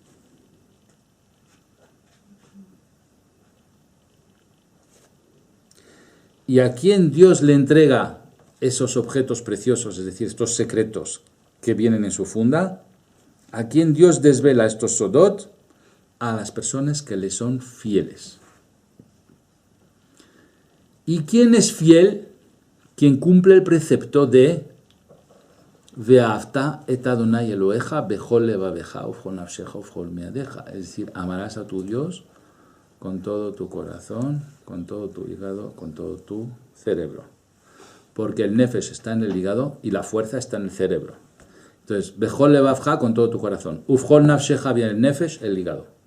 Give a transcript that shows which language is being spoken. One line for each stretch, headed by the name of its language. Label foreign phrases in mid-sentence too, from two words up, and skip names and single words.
Spanish: ¿Y a quién Dios le entrega esos objetos preciosos, es decir, estos secretos que vienen en su funda? ¿A quién Dios desvela estos sodot? A las personas que le son fieles. ¿Y quién es fiel? Quien cumple el precepto de
Hebrew: ואהבת את אדני אלהיך בכל לבבך ובכל נפשך ובכל מאדך.
Spanish: Es decir, amarás a tu Dios con todo tu corazón, con todo tu hígado, con todo tu cerebro. Porque el nefesh está en el hígado y la fuerza está en el cerebro. Entonces,
Hebrew: בכל לבבך
Spanish: con todo tu corazón.
Hebrew: ובכל נפשך
Spanish: viene el nefesh, el hígado.